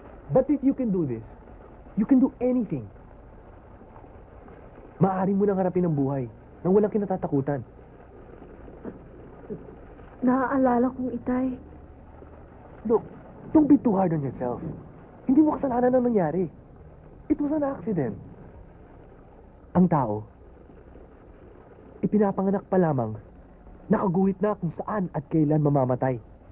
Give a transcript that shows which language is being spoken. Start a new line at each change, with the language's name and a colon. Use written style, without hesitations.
English: But if you can do this, you can do anything.
Filipino: Maaari mo nang harapin ang buhay nang walang kinatatakutan. Naaalala kong itay.
English: Look, don't be too hard on yourself.
Filipino: Hindi mo kasalanan ang nangyari.
English: It was an accident.
Filipino: Ang tao, ipinapanganak pa lamang, nakaguhit na kung saan at kailan mamamatay.